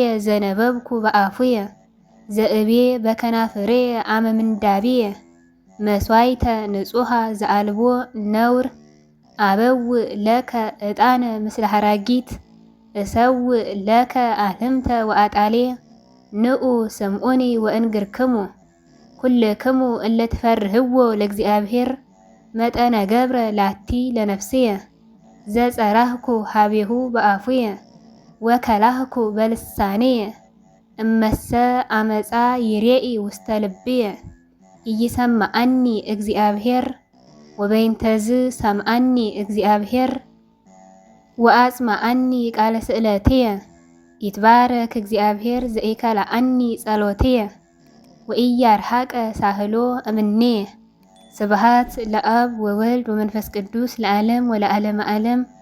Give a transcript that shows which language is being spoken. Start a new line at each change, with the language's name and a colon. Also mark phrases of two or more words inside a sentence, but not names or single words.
Geez: ዘነበብኩ በአፉየ ዘእቤ በከናፍሬየ አመ ምንዳቤየ መስዋይተ ንጹሃ ዘአልቦ ነውር አበውእ ለከ ዕጣነ ምስለ ሐራጊት እሰውእ ለከ አልህምተ ወአጣሌ ንዑ ስምዑኒ ወእንግርክሙ ኩልክሙ እለ ትፈርህዎ ለእግዚአብሔር መጠነ ገብረ ላቲ ለነፍስየ ዘጸራህኩ ሀቤሁ በአፉየ ወከላህኩ በልሳኔየ እመሰ አመፃ ይሬኢ ውስተ ልብየ ኢይሰምዐኒ እግዚአብሔር ወበይንተዝ ሰምዐኒ እግዚአብሔር ወአጽምዐኒ ቃለ ስእለትየ ይትባረክ እግዚአብሔር ዘኢከልዐኒ ጸሎትየ ወኢያርሐቀ ሳህሎ እምኔየ ስብሃት ለአብ ወወልድ ወመንፈስ ቅዱስ ለዓለም ወለዓለመ ዓለም።